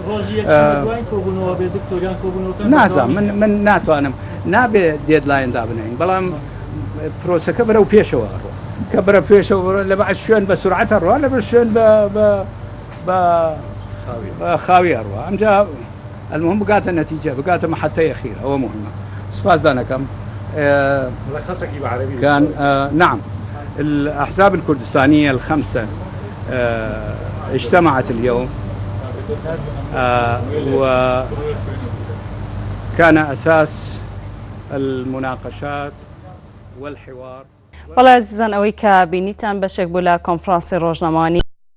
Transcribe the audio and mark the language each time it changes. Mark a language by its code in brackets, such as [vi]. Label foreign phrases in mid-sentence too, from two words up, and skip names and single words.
[ckb] نازانم من ناتوانم نابێ دێدلاین دابنین بەڵام پرۆسەکە بەرەو پێشەوە کە بەرە پێشەوە لە بەعد شوێن بە سورعەتە ڕوا لە بەر شوێن بە خاوی ئەڕوا ئەمجا المهم بقاتە نەتیجە بقاتە محطەی ئەخیر ئەوە مهمە سپاس دانەکەم [ar] كان نعم الأحزاب الكردستانية الخمسة اجتمعت اليوم وكان أساس المناقشات والحوار [ckb] بەڵێ عزیزان ئەوەی کە بینیتان بەشێک بوو لە کۆنفرانسی ڕۆژنامەوانی